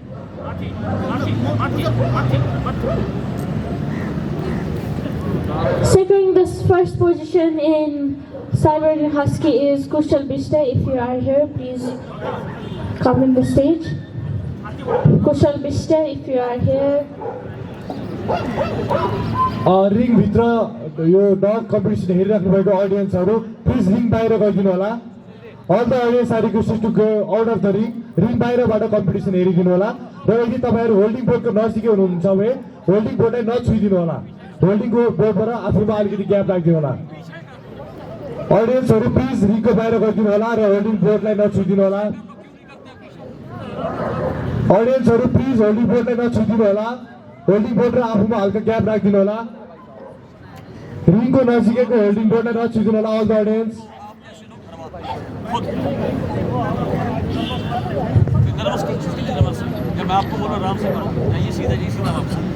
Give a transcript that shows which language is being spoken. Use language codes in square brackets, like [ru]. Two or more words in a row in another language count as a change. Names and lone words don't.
[en] Securing the first position in Siberian Husky is Kushal Bishta. If you are here, please come in the stage. Kushal Bishta, if you are here. [ne] रिङभित्र यो [en] dog competition [ne] हेरिराख्नु भएको अडियन्सहरू प्लिज रिङ बाहिर गरिदिनु होला [en] all the audience are requested to go out of the ring [ne] बाहिरबाट कम्पिटिसन हेरिदिनु होला र यदि तपाईँहरू [en] holding boardको [ne] नजिकै हुनुहुन्छ भने [en] holding boardलाई [ne] नछुइदिनु होला [en] holding boardबाट [ne] आफूमा अलिकति ग्याप राखिदिनु होला अडियन्सहरू प्लिज रिङको बाहिर गरिदिनु होला र [en] holding boardलाई [ne] नछुइदिनु होला अडियन्सहरू प्लिज [en] holding boardलाई [ne] नछुइदिनु होला [en] holding board [ne] र आफूमा हल्का ग्याप राखिदिनु होला रिङको नजिकैको [en] holding boardलाई [ne] नछुइदिनु होला [en] all the audience [hi] मैं आपको बोला आराम से करो ये सीधा वापस